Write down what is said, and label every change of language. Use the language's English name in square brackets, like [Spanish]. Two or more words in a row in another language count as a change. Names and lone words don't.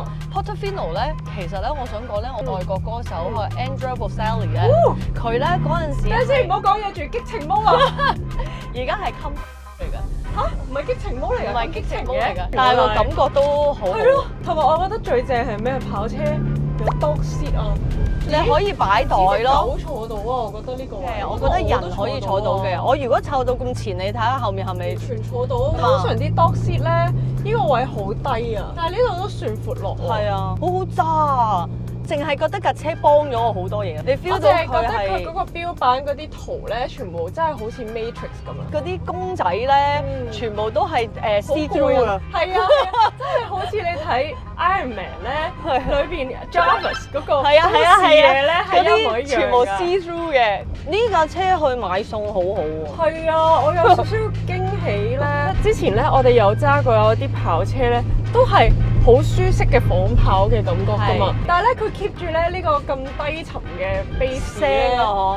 [Cantonese] Portofino 咧，其實咧，我想講咧，我外國歌手係 Andrea Bocelli 咧，佢咧嗰陣時等陣先，唔好講嘢住，激情毛啊！而家係 come 嚟㗎，嚇，唔係激情毛嚟㗎，唔係激情毛嚟㗎嘅，但係個感覺都好好。係咯，同埋我覺得最正係咩？跑車有 [English] dog seat [Cantonese] 啊，你可以擺袋隻咯。狗坐到啊！我覺得呢個位，我覺得人可以坐到嘅。我如果湊到咁前，你睇下後面係咪？全坐到。通常啲 [English] dog seat [Cantonese] 咧，呢個位好低啊，但係呢度都算闊落喎。係啊，好好揸啊！淨係覺得架車幫咗我好多嘢，你 feel 我到佢淨係覺得佢係嗰個標版嗰啲圖咧，全部真係好似 Matrix 咁樣。嗰啲公仔咧，全部都係 [English] see through [Cantonese] 啊！係啊，真係好似你睇 Iron Man 咧，裏邊 Jarvis 嗰個係啊係啊係啊，嘢咧係嗰一模一樣㗎啲全部 [English] see through [Cantonese] 嘅。呢架車去買餸好好喎。係啊，我有少少驚喜咧。之前咧，我哋有揸過有啲跑車咧，都係好舒適嘅仿跑嘅感覺㗎嘛。但係咧，佢 keep 住咧呢個咁低沉嘅 bass 聲啊